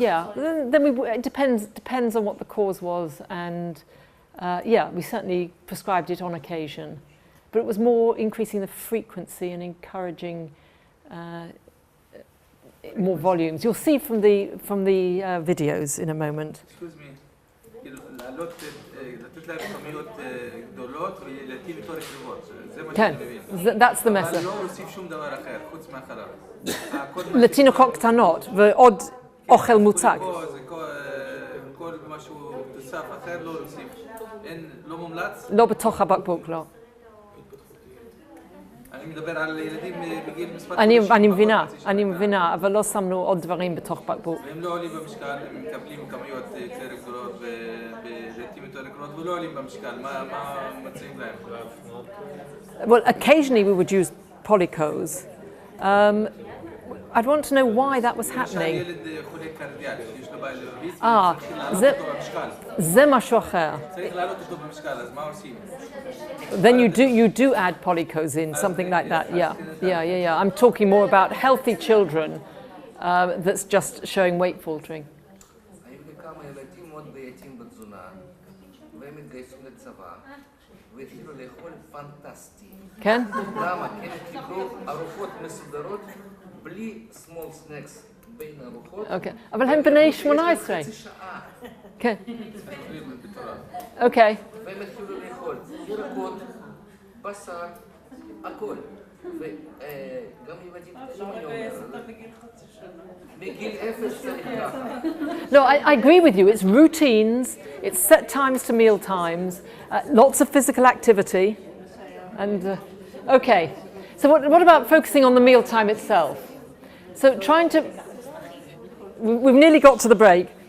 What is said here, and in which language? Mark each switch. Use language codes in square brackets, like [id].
[en] Yeah, then it depends on what the cause was, and we certainly prescribed it on occasion, but it was more increasing the frequency and encouraging more volumes. You'll see from the videos in a moment. Excuse me. [he] לעלות, לתת להם כמויות גדולות ולהתאים יותר קריבות. זה מה שאני מבין. [en] That's the message. [he] אבל לא להוסיף שום דבר אחר, חוץ מהחלב. לתינוקות קטנות ועוד אוכל מוצק. כל משהו תוסף אחר לא להוסיף. אין, לא מומלץ? לא בתוך הבקבוק, לא. אני מדבר על ילדים בגיל מספר... אני מבינה, אבל לא שמנו עוד דברים בתוך בקבוק. והם לא עולים במשקל, הם מקבלים כמויות יותר גדולות ולעתים יותר גדולות ולא עולים במשקל. מה מציעים להם? [en] Well, occasionally we would use Polycose. I'd want to know why that was happening. [he] ילד חולה קרדיאק, שיש לו בעיה לב, צריך לעלות אותו במשקל. זה משהו אחר. צריך לעלות אותו במשקל, אז מה עושים? [en] Then you do add Polycose in, something like that. Yeah. I'm talking more about healthy children that's just showing weight faltering. [he] היו לי כמה ילדים מאוד בעייתיים בתזונה, והם התגייסו לצבא, והתחילו לאכול פנטסטי. כן? למה? כי הם קיבלו ארוחות מסודרות, בלי [en] small snacks [he] בין ארוחות. אוקיי. אבל הם בני 18. חצי שעה. כן. אוקיי. והם התחילו לאכול ירקות, בשר, הכל. וגם ילדים קטנים אני אומר, מגיל 0 צריך ככה. [en] No, I agree with you. It's routines, it's set times to meal times, lots of physical activity. And, okay. So what about focusing on the meal time itself? So we've nearly got to the break.